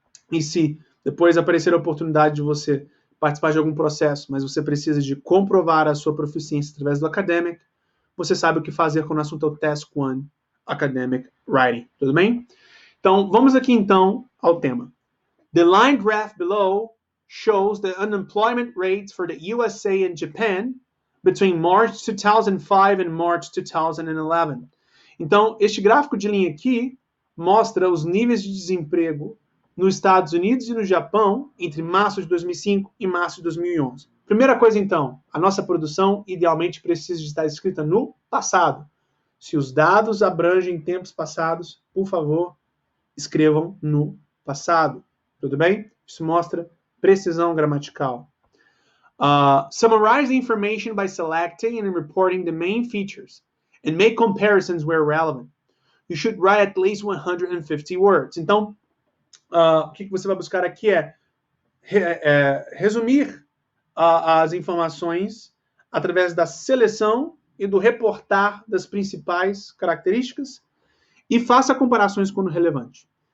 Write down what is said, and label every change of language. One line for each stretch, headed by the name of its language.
Portuguese: E se depois aparecer a oportunidade de você participar de algum processo, mas você precisa de comprovar a sua proficiência através do Academic, você sabe o que fazer quando o assunto é o Task 1, Academic Writing, tudo bem? Então, vamos aqui então ao tema.
English: The line graph below shows the unemployment rates for the USA and Japan between March 2005 and March 2011.
Portuguese: Então, este gráfico de linha aqui mostra os níveis de desemprego nos Estados Unidos e no Japão entre março de 2005 e março de 2011. Primeira coisa, então, a nossa produção idealmente precisa estar escrita no passado. Se os dados abrangem tempos passados, por favor, escrevam no passado. Tudo bem? Isso mostra precisão gramatical.
English: Summarize the information by selecting and reporting the main features and make comparisons where relevant. You should write at least 150 words.
Portuguese: Então, o que você vai buscar aqui é resumir as informações através da seleção e do reportar das principais características e faça comparações quando relevante.